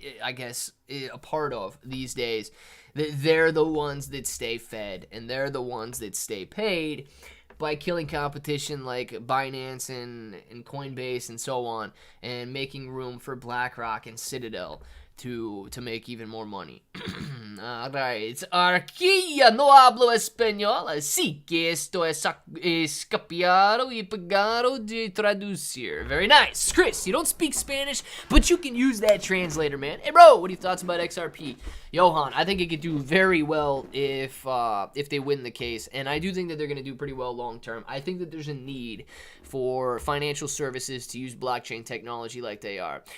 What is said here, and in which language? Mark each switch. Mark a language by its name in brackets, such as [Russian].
[English] I guess, a part of these days, they're the ones that stay fed and they're the ones that stay paid by killing competition like Binance and Coinbase and so on, and making room for BlackRock and Citadel to make even more money. [Spanish] Alright, aquí ya no hablo español, así que esto es copiado y pegado de traducir. [English] Very nice. Chris, you don't speak Spanish, but you can use that translator, man. Hey, bro, what are your thoughts about XRP? Johan, I think it could do very well if they win the case, and I do think that they're going to do pretty well long term. I think that there's a need for financial services to use blockchain technology like they are.